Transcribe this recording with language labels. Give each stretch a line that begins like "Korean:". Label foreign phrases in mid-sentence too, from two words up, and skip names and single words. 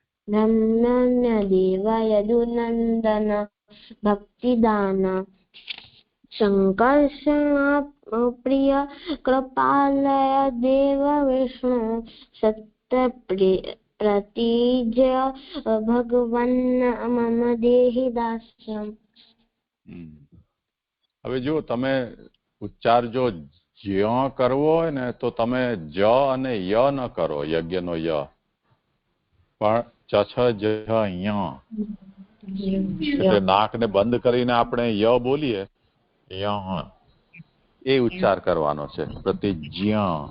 Sanskrit: યદુનંદન ભક્તિદાન संकर्षण प्रिय कृपालय देव विष्णु सत्य प्रतिज्य भगवन् मम देहि दास्यम्।
Gujarati: હવે જો તમે ઉચ્ચાર જો જ્ય કરવો હોય ને તો તમે જ અને ય ન કરો, યજ્ઞનો ય, પણ ચછ જ ય, એટલે નાકને બંધ કરીને આપણે ય બોલીએ, ય એ ઉચ્ચાર કરવાનો છે, પ્રતિજ્ય.